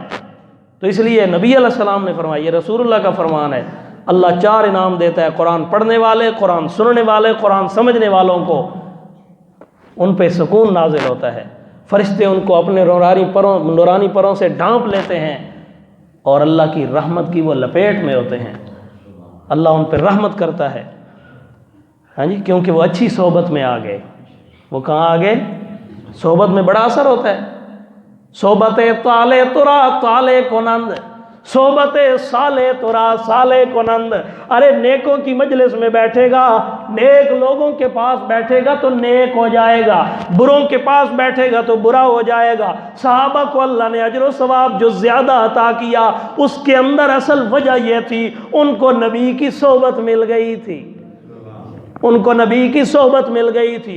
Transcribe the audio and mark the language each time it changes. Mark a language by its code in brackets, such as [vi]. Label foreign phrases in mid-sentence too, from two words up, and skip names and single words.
[ur] تو اس لیے نبی علیہ السلام نے فرمایا، یہ رسول اللہ کا فرمان ہے، اللہ 4 انعام دیتا ہے، قرآن پڑھنے والے، قرآن سننے والے، قرآن سمجھنے والوں کو ان پہ سکون نازل ہوتا ہے، فرشتے ان کو اپنے نورانی پروں سے ڈھانپ لیتے ہیں اور اللہ کی رحمت کی وہ لپیٹ میں ہوتے ہیں، اللہ ان پہ رحمت کرتا ہے۔ ہاں جی، کیونکہ وہ اچھی صحبت میں آ گئے۔ وہ کہاں آ گئے؟ صحبت میں بڑا اثر ہوتا ہے۔ [fa] صحبت طالع ترا طالع کنند، صحبت صالح ترا صالح کنند۔ [ur] ارے نیکوں کی مجلس میں بیٹھے گا، نیک لوگوں کے پاس بیٹھے گا تو نیک ہو جائے گا، بروں کے پاس بیٹھے گا تو برا ہو جائے گا۔ صحابہ کو اللہ نے اجر و ثواب جو زیادہ عطا کیا، اس کے اندر اصل وجہ یہ تھی، ان کو نبی کی صحبت مل گئی تھی، ان کو نبی کی صحبت مل گئی تھی۔